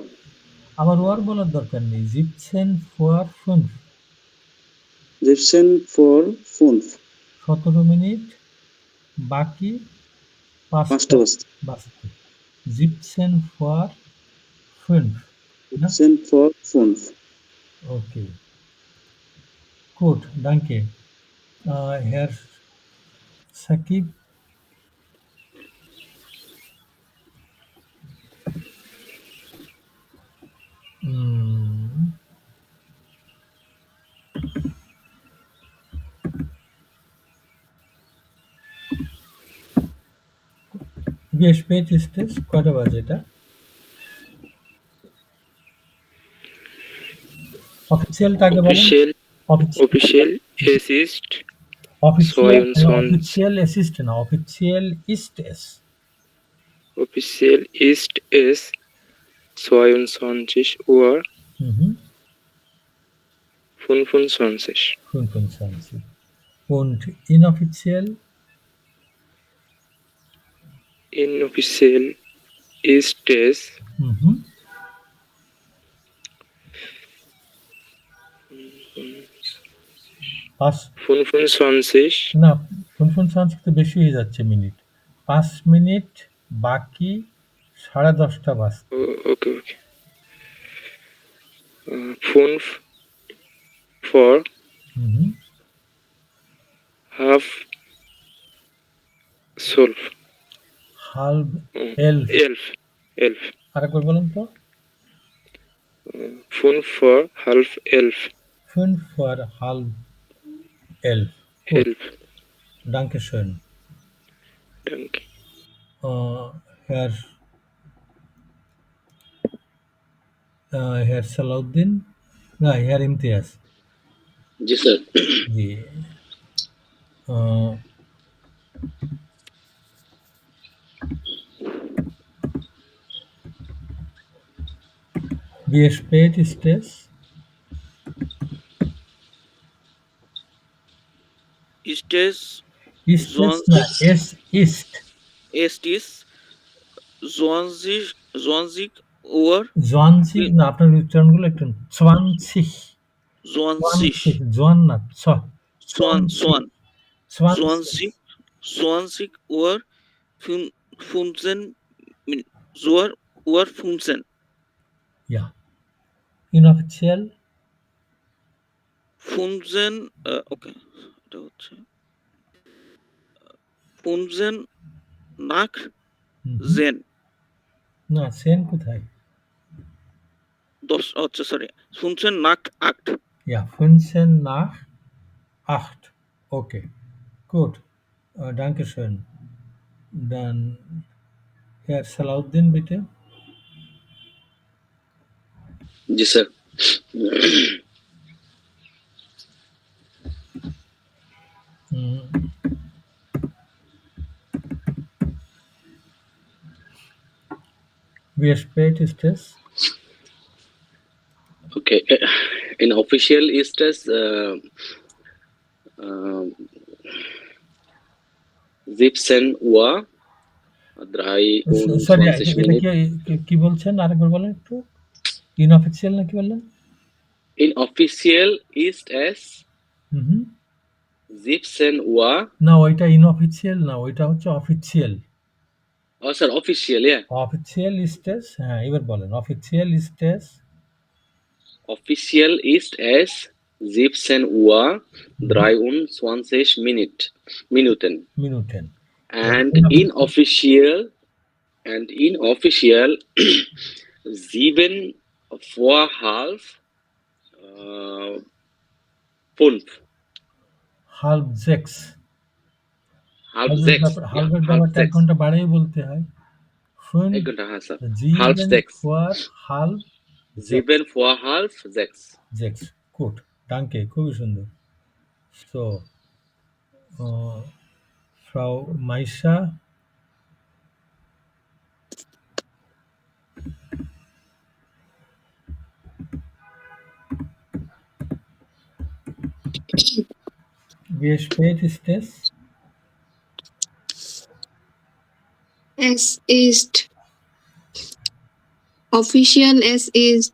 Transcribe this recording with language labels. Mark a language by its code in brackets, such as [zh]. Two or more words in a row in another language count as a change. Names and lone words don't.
[bn] আবার ওয়ার বলার দরকার নেই। [de] sieben vor [bn] 5। [de] sieben vor fünf [bn] 17 মিনিট বাকি 5টা 5টা বাজতে। [de] বাজতে। 17 vor 5. Ne? sieben vor fünf. Okay. Gut, danke. Herr Sakib. Mm, wie spät ist es? [bn] কয়টা বাজে এটা? অফিসিয়ালটা আগে বলেন। [de] Official es ist [bn] অফিসিয়াল 22. অফিসিয়াল অ্যাসিস্ট না, অফিসিয়াল [de] ist es। Officiell ist es 22 Uhr Mhm. 25. 25. Und inoffiziell? Inoffiziell ist es Mhm. 25. [bn] না, 25 তো বেশি হয়ে যাচ্ছে মিনিট। 5 মিনিট বাকি 10:30 বাজতে। [de] Okay, okay. 5 vor Mhm. halb 12. halb 11। 11. [bn] আরেকবার বলুন তো। [de] 5 vor halb 11. 5 vor halb 11। Gut, 11. danke schön. Danke. Herr Herr Salahuddin, না, Herr Imtiaz। [bn] জি স্যার। [de] জি। Wie spät ist es? Ist es Ist es? Na, es ist es ist 20 Uhr [bn] জোয়ানসিক না, আপনার উচ্চারণগুলো একটু সোয়ানসিক 20 জোয়ান না Swan সোয়ানসিক [de] 20 20 Uhr 15 Uhr 15 ja inoffiziell [bn] 15 ওকে এটা হচ্ছে [de] 15 nach Zen [bn] না সেন কোথায় 10 হচ্ছে সরি [de] 15 nach 8 ja 15 nach 8 okay gut danke schön dann Herr Salahuddin bitte [bn] জি স্যার। Mhm. [de] Wie spät ist es? Okay, in official ist es 17 Uhr [bn] সরি 23 এটা [de] Minuten. [bn] কি বলছেন আরেকবার বলেন একটু ইনঅফিশিয়াল নাকি বললেন [de] In official ist es হুম 17 Uhr. [bn] না ওইটা ইনঅফিশিয়াল না ওইটা হচ্ছে অফিশিয়াল [en] Oh, sir, official, yeah. [bn] অফিশিয়াল ইস্টেস হ্যাঁ এবার বলেন অফিশিয়াল ইস্টেস [de] Official ist es 17 Uhr 23 Minuten. মিনুটেন And inofficial 7 vor halb 5. halb sechs Halb 6. Ja, [bn] হাল্ফের [de] halb [bn] ব্যাপারটা 1 [de] 6. [bn] ঘন্টা বাড়িয়ে বলতে হয় ফোন [de] 1 Stunde, sir. Halb 7 6. vor halb 7 vor halb 6. sechs gut danke [bn] খুবই সুন্দর [de] সো ফ্রাউ মাইশা Wie spät ist es? Es ist official. Es ist